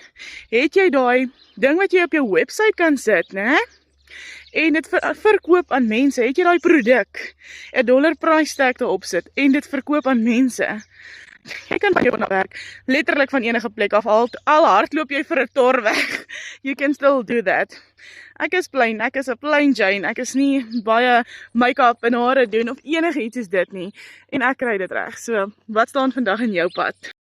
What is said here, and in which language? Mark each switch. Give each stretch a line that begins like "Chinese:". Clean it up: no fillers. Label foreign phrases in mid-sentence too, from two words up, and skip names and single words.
Afrikaans: Het jy daai ding wat jy op jou webwerf kan sit, né? En dit verkoop aan mense, het jy daai produk, 'n
English: dollar price tag
Afrikaans: daarop sit en dit verkoop aan mense? Jy kan by jou werk, letterlik van enige plek af, al hardloop jy vir 'n tor weg,
English: you can still do that.
Afrikaans: Ek is plain, ek is 'n
English: plain Jane,
Afrikaans: ek is nie baie make-up en hare doen of enige iets is dit nie, en ek kry dit reg, so wat staan vandag in jou pad?